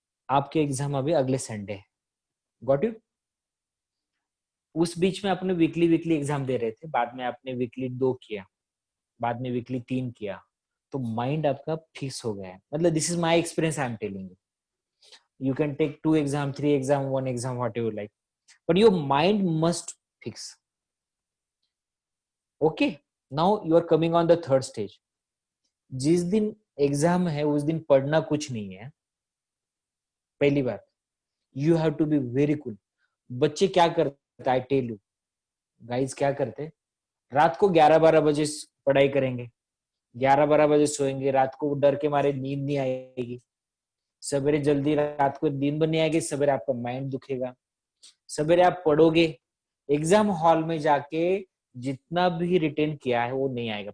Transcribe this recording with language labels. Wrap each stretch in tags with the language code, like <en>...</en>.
<hi>आपके एग्जाम अभी अगले संडे है. Got you? उस बीच में आपने वीकली एग्जाम दे रहे थे, बाद में आपने वीकली 2 किया, बाद में वीकली 3 किया, तो माइंड आपका फिक्स हो गया है.</hi> <en>मतलब this is my experience, I am telling you. You can take 2 exam, 3 exam, 1 exam, whatever you like, but your mind must fix. Okay, now you are coming on the third stage.</en> <hi>जिस दिन exam है उस दिन पढ़ना कुछ नहीं है. पहली बात,</hi> <en>you have to be very cool.</en> <hi>बच्चे क्या करते,</hi> <en>I tell you guys,</en> <hi>क्या करते, रात को 11-12 बजे पढ़ाई करेंगे, 11-12 बजे सोएंगे, रात को डर के मारे नींद नहीं आएगी, सवेरे जल्दी रात को नींद भी नहीं आएगी, सवेरे आपका माइंड दुखेगा. सवेरे आप पढ़ोगे, एग्जाम हॉल में जाके जितना भी रिटेन किया है वो नहीं आएगा.</hi>